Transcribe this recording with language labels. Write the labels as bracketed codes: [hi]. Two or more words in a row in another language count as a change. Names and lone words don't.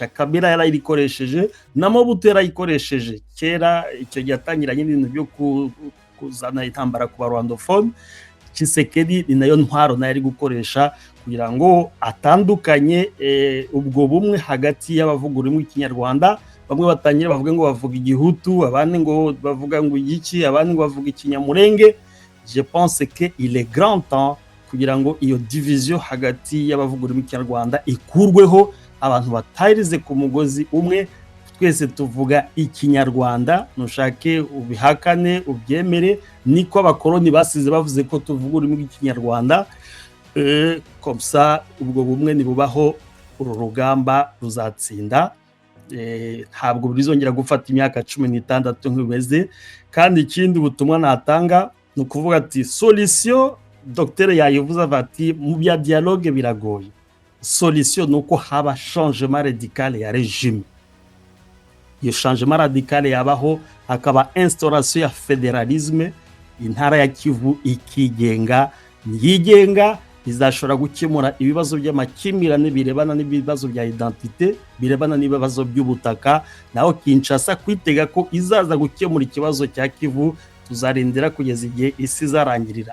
[rw] Kabila yarayikoresheje na Mobutu yarayikoresheje kera icyo gyatangiranye n'ibintu byo kuzana intambara ku Rwandophone. Tshisekedi ni nayo ntwaro nari gukoresha kugira ngo atandukanye ubwo bumwe hagati y'abavuga ururimi rw'Ikinyarwanda. Bamwe batangira bavuga ngo bavuga Igihutu abandi ngo bavuga ngo igiki abandi ngo bavuga Ikinyamulenge. [fr] Je pense que il est grand temps [rw] kugira ngo iyo division hagati y'abavuga ururimi rw'Ikinyarwanda ikurweho abantu batarize ku mugozi umwe. Twese tuvuga Ikinyarwanda nushake ubihakane ubyemere niko abakoloni basize bavuze ko tuvuga ururimi rw'Ikinyarwanda. [fr] Comme ça [rw] ubwo bumwe nibubaho uru rugamba ruzatsinda. Ntabwo bizongera gufata imyaka 16 nk'ibeze. Kandi ikindi butumwa natanga no kuvuga ati solution Dr yayivuze ati mu bya dialogue biragoye. Solution nuko haba [fr] changement radical [rw] ya régime. Iyo [fr] changement radical [rw] yabaho hakaba instauration ya fédéralisme intara ya Kivu ikigenga, yigenga, izashobora gukemura ibibazo by'amakimbirane birebana n'ibibazo bya identite, birebana n'ibibazo by'ubutaka, naho Kinshasa kwitega ko izaza gukemura ikibazo cya Kivu tuzarindira kugeza igihe isi izarangirira.